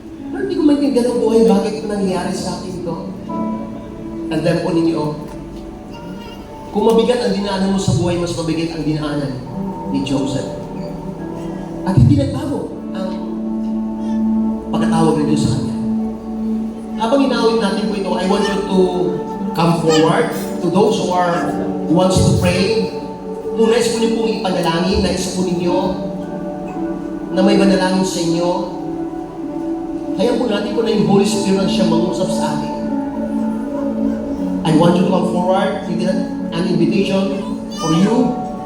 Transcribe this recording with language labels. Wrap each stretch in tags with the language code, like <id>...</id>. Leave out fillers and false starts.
<tl>Pero hindi ko maintindihan ang buhay, bakit ito nangyayari sa akin ito? Tandaan po ninyo, kung mabigat ang dinaanan mo sa buhay, mas mabigat ang dinaanan ni Joseph. At hindi nagbago ang pagkatawag ng Diyos sa kanya. Habang inaawit natin po ito,</tl> <en>I want you to come forward to those who wants to pray.</en> <tl>Kung nais po niyo pong ipanalangin, nais po ninyo na may manalangin sa inyo, kaya po natin po na yung Holy Spirit ang siyang mangusap sa atin.</tl> <en>I want you to come forward. We did an invitation for you.</en>